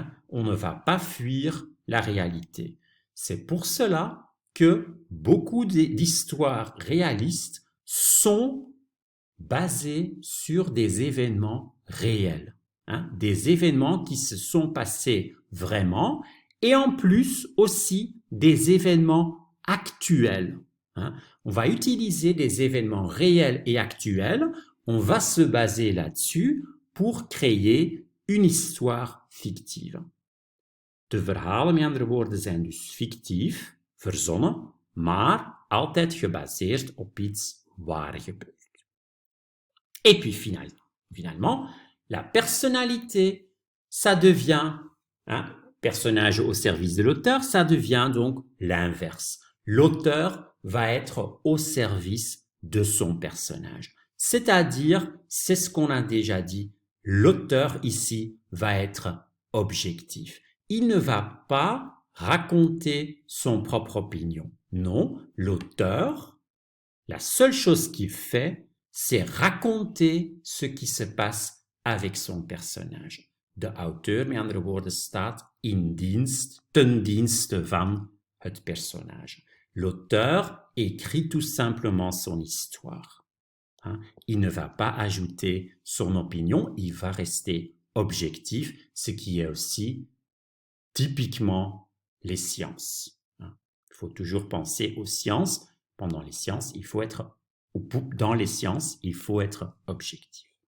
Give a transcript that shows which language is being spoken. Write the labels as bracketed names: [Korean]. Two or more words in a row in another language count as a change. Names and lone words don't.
[French] On ne va pas fuir la réalité. C'est pour cela que beaucoup d'histoires réalistes sont basées sur des événements réels, hein, des événements qui se sont passés vraiment, et en plus aussi des événements actuels. Hein. On va utiliser des événements réels et actuels, on va se baser là-dessus pour créer une histoire fictive. [Dutch] De verhalen, met andere woorden, zijn dus fictief, verzonnen, maar altijd gebaseerd op iets waar gebeurt. [French] Et puis finalement, la personnalité, ça devient, hein, personnage au service de l'auteur, ça devient donc l'inverse. L'auteur va être au service de son personnage. C'est-à-dire, c'est ce qu'on a déjà dit, l'auteur ici va être objectif. Il ne va pas raconter son propre opinion. Non, l'auteur, la seule chose qu'il fait, c'est raconter ce qui se passe avec son personnage. [Dutch] De auteur, met andere woorden, staat in dienst, ten dienste van het personnage. [French] L'auteur écrit tout simplement son histoire. Hein? Il ne va pas ajouter son opinion, il va rester objectif, ce qui est aussi typiquement les sciences. Hein? Il faut toujours penser aux sciences. Pendant les sciences, il faut être dans les sciences, il faut être objectif.